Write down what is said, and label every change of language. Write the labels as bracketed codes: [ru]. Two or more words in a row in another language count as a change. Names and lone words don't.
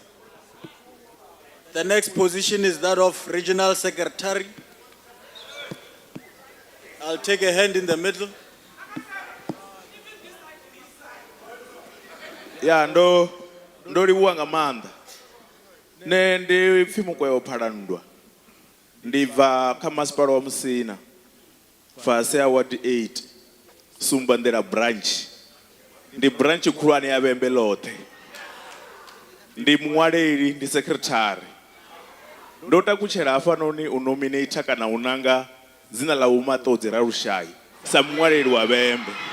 [en] The next position is that of regional secretary. I'll take a hand in the middle. [ve] Ya ndo livhuwa nga maanḓa nṋe ndi pfhi mukwevho phalanndwa ndi bva kha masipala wa Musina fase ya ward 8 Sumbanḓela branch ndi branch khulwane ya Vhembe ḽoṱhe ndi muṅwaleli ndi secretary ndo takutshela hafhanoni u nominate kana u nanga dzina ḽa Vho Maṱodzi Ralushayi sa muṅwaleli wa Vhembe.